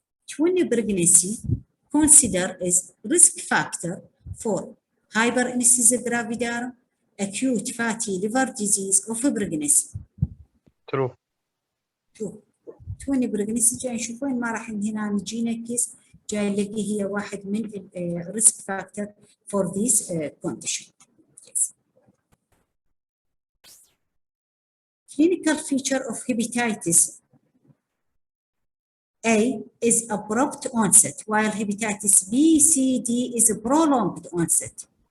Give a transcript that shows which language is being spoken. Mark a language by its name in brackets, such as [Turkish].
[English] Twin pregnancy considered as risk factor for Hyperemesis gravidarum, acute fatty liver disease of pregnancy. True. True. twin pregnancy [Arabic] جاي نشوف وين ما راح هنا نجينا كيس جاي نلاقي هي واحد من [English] risk factor for this condition. Yes. Clinical feature of hepatitis A is abrupt onset, while hepatitis B, C, D is a prolonged onset.